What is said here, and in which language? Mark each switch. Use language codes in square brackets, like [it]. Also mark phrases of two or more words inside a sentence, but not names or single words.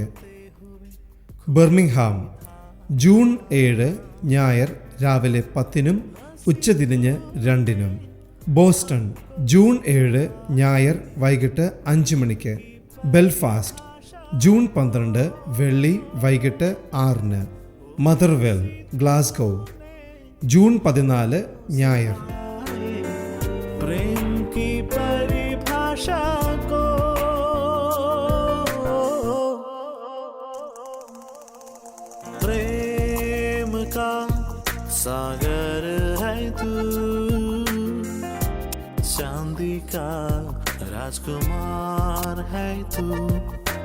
[ml] ബർമിംഗ്ഹാം, ജൂൺ 7 ഞായർ രാവിലെ 10 ഉച്ചതിരിഞ്ഞ് 2. ബോസ്റ്റൺ, ജൂൺ 7 ഞായർ വൈകിട്ട് 5 മണിക്ക്. ബെൽഫാസ്റ്റ്, ജൂൺ 12 വെള്ളി വൈകിട്ട് 6. മദർവെൽ, ഗ്ലാസ്ഗോ, ജൂൺ 14 ഞായർ. [hi] प्रेम की परिभाषा को प्रेम का सागर है तू, चांदी का राजकुमार है तू.